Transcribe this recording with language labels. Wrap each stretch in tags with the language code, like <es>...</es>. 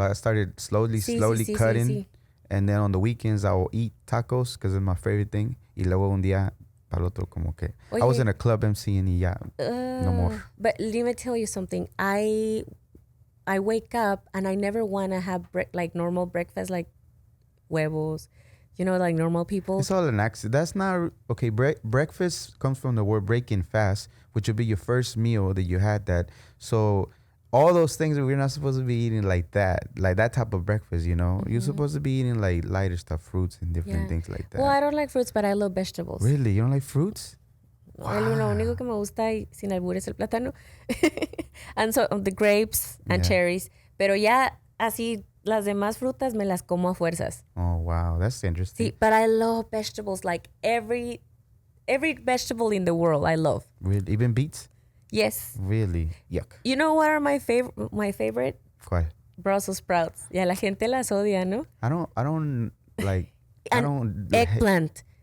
<en>I started slowly cutting.</en> <es>Sí.</es> <en>And then on the weekends, I will eat tacos because it's my favorite thing.</en> <es>Y luego un día para el otro como que... Oye,</es> <en>I was in a club MCing</en> <es>y ya,</es> <en>no more. But let me tell you something. I wake up and I never want to have like normal breakfast, like huevos, like normal people. It's all an accident. That's not... Okay, breakfast comes from the word breaking fast, which would be your first meal that you had that. So... all those things that we're not supposed to be eating like that type of breakfast, You're supposed to be eating like lighter stuff, fruits and different things like that. Well, I don't like fruits, but I love vegetables. Really? You don't like fruits? Wow.</en> <es>Lo único que me gusta, y sin albur, es el plátano.</es> <en>And so the grapes and cherries.</en> <es>Pero ya así las demás frutas me las como a fuerzas.</es> <en>Oh, wow. That's interesting.</en> <es>Sí,</es> <en>but I love vegetables. Like every vegetable in the world, I love. Really? Even beets? Yes. Really? Yuck. You know what are my favorite?</en> <es>¿Cuál? Brussels sprouts. Y a la gente las odia, ¿no?</es> <en>I don't like... Eggplant.</en>